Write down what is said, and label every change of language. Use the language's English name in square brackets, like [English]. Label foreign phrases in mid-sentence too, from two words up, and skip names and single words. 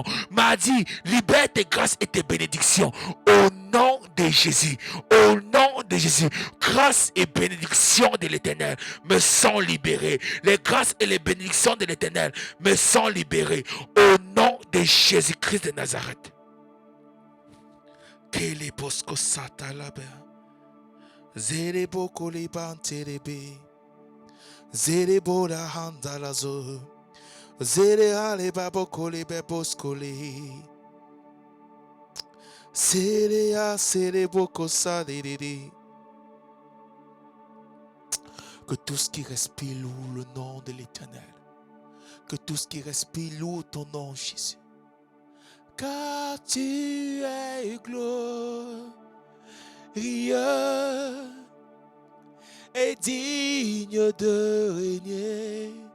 [French] M'a dit, libère tes grâces et tes bénédictions. Au nom de Jésus, au nom de Jésus, grâce et bénédictions de l'Éternel me sont libérées. Les grâces et les bénédictions de l'Éternel me sont libérées. Au nom de Jésus-Christ de Nazareth. Kele bosco sata labe, zere boko libanterebe, zere boda handalazo, zere ale baboko libe boscoli, zere a zere boko saliri. Que tout ce qui respire loue le nom de l'Éternel. Que tout ce qui respire loue ton nom, Jésus. Car tu es glorieux et digne de régner.